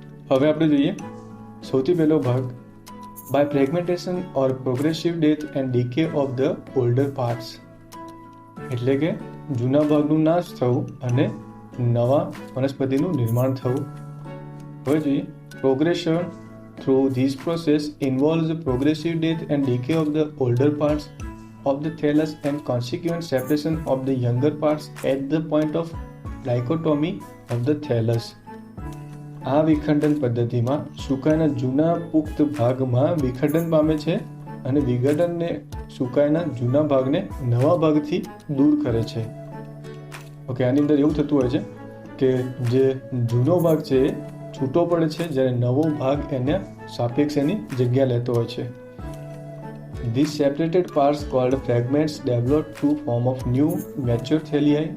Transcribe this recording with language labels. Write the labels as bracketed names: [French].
[Gujarati] હવે આપણે જોઈએ સૌથી પહેલો ભાગ [English] by fragmentation or progressive death and decay of the older parts [Gujarati] એટલે કે જૂના ભાગનું નાશ થવું અને નવા વનસ્પતિનું નિર્માણ થવું. હવે જોઈએ [English] Progression through this process involves progressive death and decay of the older parts of the thallus and consequent separation of the younger parts at the point of dichotomy of the thallus. [Gujarati] આ વિખંડન પદ્ધતિમાં સુકાયના જૂના પુખ્ત ભાગમાં વિખંડન પામે છે અને વિઘટનને સુકાયના જૂના ભાગને નવા ભાગથી દૂર કરે છે. ઓકે, આની અંદર એવું થતું હોય છે કે જે જૂનો ભાગ છે એ છૂટો પડે છે જ્યારે નવો ભાગ એના સાપેક્ષ એની જગ્યા લેતો હોય છે. [English] These separated parts called fragments develop to form of new mature thalli.